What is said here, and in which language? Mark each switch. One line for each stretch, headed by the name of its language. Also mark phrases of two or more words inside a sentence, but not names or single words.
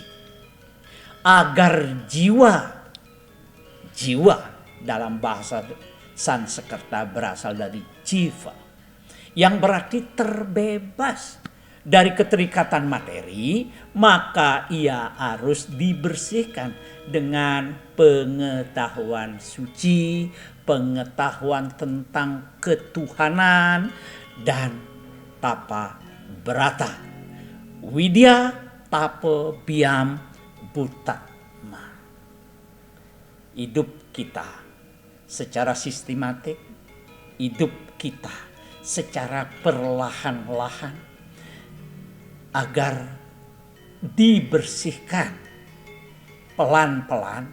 Indonesian: Agar jiwa dalam bahasa Sanskerta berasal dari jiva, yang berarti terbebas dari keterikatan materi, maka ia harus dibersihkan dengan pengetahuan suci, pengetahuan tentang ketuhanan dan tapa berata.
Sanskrit: Widya tapa biam butatma.
Indonesian: Hidup kita secara sistematik, hidup kita secara perlahan-lahan agar dibersihkan pelan-pelan.